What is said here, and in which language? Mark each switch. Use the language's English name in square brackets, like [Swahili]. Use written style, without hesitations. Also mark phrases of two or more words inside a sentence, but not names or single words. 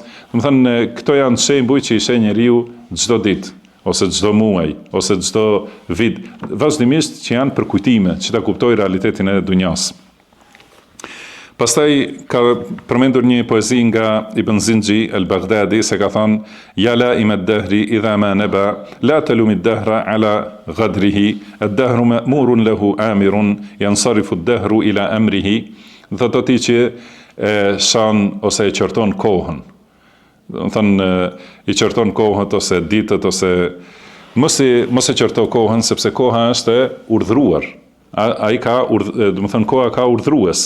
[Albanian] Do të thënë, këto janë shembuj që i sheh njeriu çdo ditë, ose çdo muaj, ose çdo vit, vazhdimisht që janë përkujtime, që ta kuptoj realitetin e dunjas. Pastaj ka përmendur një poezi nga Ibn Zinxhi al-Baghdadi, se ka thënë: [Arabic] "يا لائم الدهر إذا ما نبا، لا تلم الدهر على غدره، الدهر مأمور له آمر، ينصرف الدهر إلى أمره." [Albanian] Do të thotë që shan ose e qorton kohën. Do të thënë i qorton kohën ose ditët, ose mos e qorto kohën, sepse koha është e urdhëruar. Ai ka do të thënë koha ka urdhërues.